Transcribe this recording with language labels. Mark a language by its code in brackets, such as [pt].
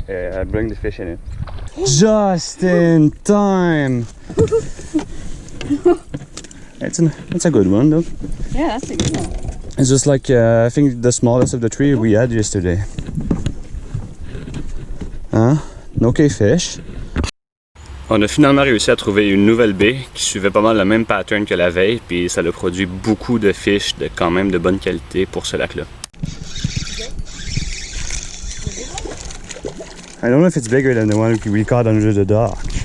[en] I'll bring the fish in it. Just in time. It's a good one, though. Yeah, that's a good one. It's just like I think the smallest of the three we had yesterday. Hein? Okay fish. [fr] On a finalement réussi à trouver une nouvelle baie qui suivait pas mal le même pattern que la veille, puis ça a produit beaucoup de fish de quand même de bonne qualité pour ce lac-là. [en] I don't know if it's bigger than the one we caught under the dock.